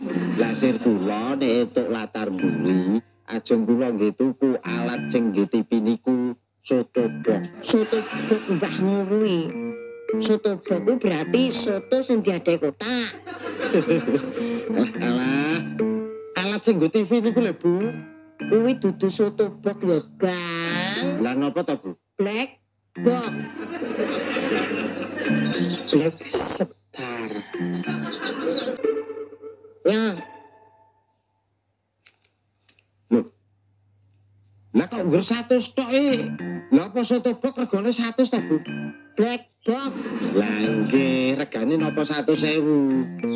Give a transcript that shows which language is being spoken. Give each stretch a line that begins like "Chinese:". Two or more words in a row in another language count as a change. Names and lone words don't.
Javanese: Lah sir kula nek entuk latar buri, ajeng kula nggih tuku alat sing nggih TV niku soto box. Soto bok mbahmu kuwi. Soto bok kuwi berarti soto sing diadai kotak. Alah, alat sing nggo TV niku lho, Bu. Kuwi dudu soto bok lho, Gang. Lah napa to, Bu?
English: Black box. Black Star.
Javanese: Ya, Lah kok nggur 100 tok Lah apa soto box regane 100 to, Bu?
English: black box.
Javanese: Lah nggih, regane napa 100.000.